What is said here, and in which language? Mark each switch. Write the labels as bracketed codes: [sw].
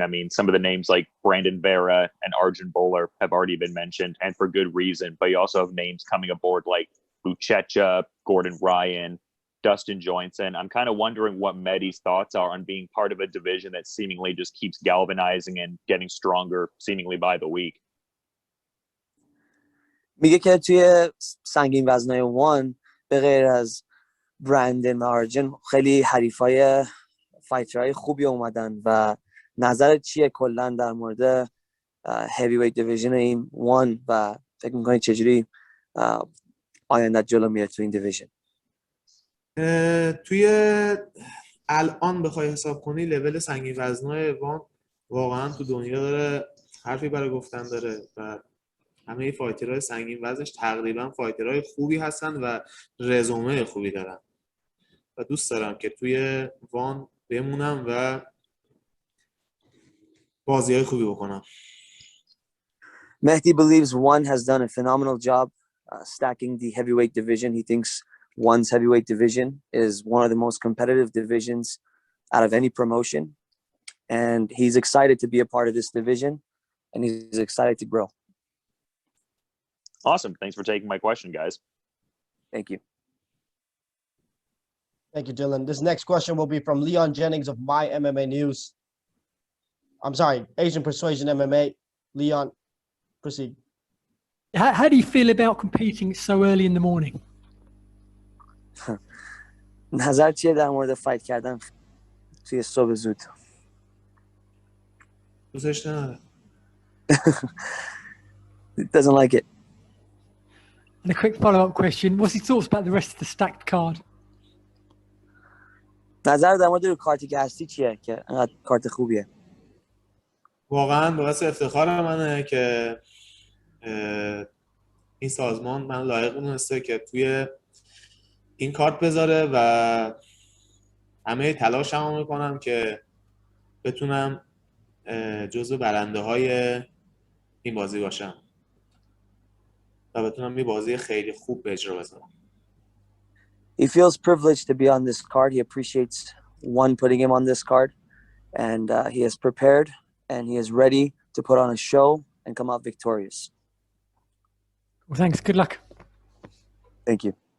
[en] I mean, some of the names like Brandon Vera and Arjun Bowler have already been mentioned, and for good reason. But you also have names coming aboard like Buchecha, Gordon Ryan, Dustin Johnson. I'm kind of wondering what Mehdi's thoughts are on being part of a division that seemingly just keeps galvanizing and getting stronger seemingly by the week. [fa] میگه که توی سنگین وزنای وان به غیر از برندن و آرجن خیلی حریفای فایترهای خوبی اومدن و نظرت چیه کلا در مورد [en] heavyweight division [fa] این وان و فکر می‌کنی چجوری آینده جلو میره تو این دیویژن؟ توی الان بخوای حساب کنی لول سنگین وزنای وان واقعا تو دنیا داره حرفی برای گفتن داره و همه فایترهای سنگین وزنش تقریبا فایترهای خوبی هستن و رزومه خوبی دارن و دوست دارم که توی وان بمونم و بازی‌های خوبی بکنم. [en] Mehdi believes One has done a phenomenal job stacking the heavyweight division. He thinks One's heavyweight division is one of the most competitive divisions out of any promotion. And he's excited to be a part of this division, and he's excited to grow. Awesome. Thanks for taking my question, guys. Thank you. Thank you, Dylan. This next question will be from Leon Jennings of My MMA News. I'm sorry, Asian Persuasion MMA. Leon, proceed. How do you feel about competing so early in the morning? [fa] نظر چیه در مورد فایت کردن توی صبح زود؟ دوستش نداره. [en] He doesn't like it. And a quick follow-up question: what's his thoughts about the rest of the stacked card? [fa] نظر در مورد کارتی که هستی چیه که انقدر کارت خوبیه؟ واقعا باعث افتخار منه که این سازمان من لایق دونسته که توی این کارت بذاره و همه تلاشمو میکنم که بتونم جزو برنده های این بازی باشم و بتونم یه بازی خیلی خوب به اجرا بذارم. [en] He feels privileged to be on this card. He appreciates One putting him on this card, and he is prepared and he is ready to put on a show and come out victorious. Well, thanks. Good luck. Thank you.